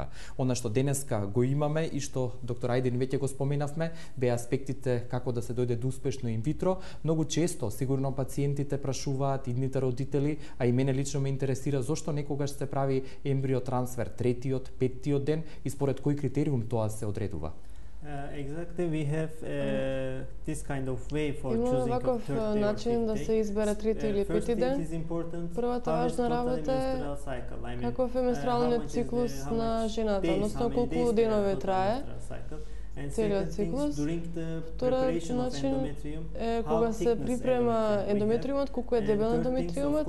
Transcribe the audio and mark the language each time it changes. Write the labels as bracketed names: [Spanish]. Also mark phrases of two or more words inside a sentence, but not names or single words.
[Macedonian] Она што денеска го имаме и што доктор Ајдин веќе го споменавме, беа аспектите како да се дојде до успешно инвитро. Многу често, сигурно пациентите прашуваат, идните родители, а и мене лично ме интересира зошто некогаш се прави ембриотрансфер третиот, петтиот ден и според кој критериум тоа се одредува? [English] Exactly, we have this kind of way for choosing a third day or [Macedonian] начин да се избере трети или пети ден. Првата важна работа е каков е менструалниот циклус на жената, односно колку денови трае. целиот циклус. Вториот начин е кога се припрема ендометриумот, колку е дебел ендометриумот.